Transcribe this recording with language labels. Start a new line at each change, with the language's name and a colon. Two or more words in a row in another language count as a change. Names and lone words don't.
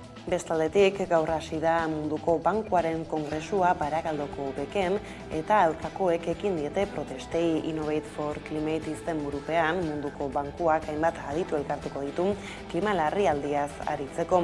Basque: Bestaldetik, gaur hasi da Munduko Bankuaren Kongresua Barakaldoko beken eta aurkakoek ekin diete protestei. Innovate for Climate izenburupean Munduko Bankuak hainbat aditu elkartuko ditu klima larrialdiaz aritzeko.